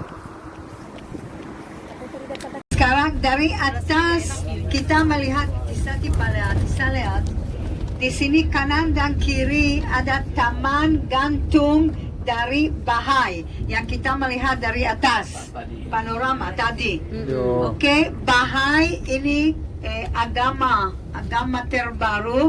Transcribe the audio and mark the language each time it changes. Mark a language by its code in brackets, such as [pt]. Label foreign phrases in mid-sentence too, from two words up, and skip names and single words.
[id] Sekarang dari atas kita melihat kisah [he] טיפה לאט, תיסע לאט. [id] Di sini kanan dan kiri ada taman gantung dari Baha'i yang kita melihat dari atas panorama tadi. Oke, Baha'i ini agama terbaru.